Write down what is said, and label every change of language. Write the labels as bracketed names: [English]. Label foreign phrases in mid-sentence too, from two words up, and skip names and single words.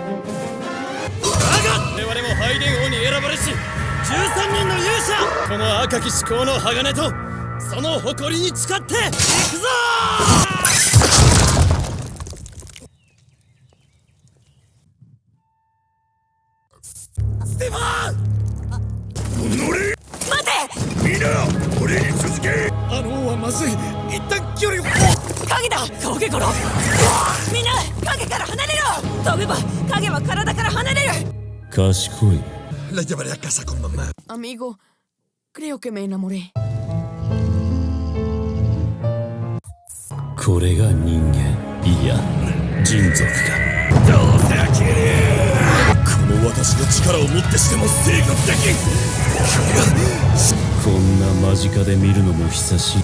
[Japanese] 我々もハイデン王に選ばれし13人の勇者、この赤き至高の鋼とその誇りに誓っていくぞステファン。待て。みんな俺に続け。あの王はまずい。一旦距離を。影だ、影から。みんな影から離れろ。飛べば影は体から離れる。賢い。 [Spanish] La llevaré a casa con mamá. Amigo, creo que me enamoré。 [Japanese] これが人間、いや人族か。どうせ飽きる。この私の力をもってしても制御できん。こんな間近で見るのも久しい。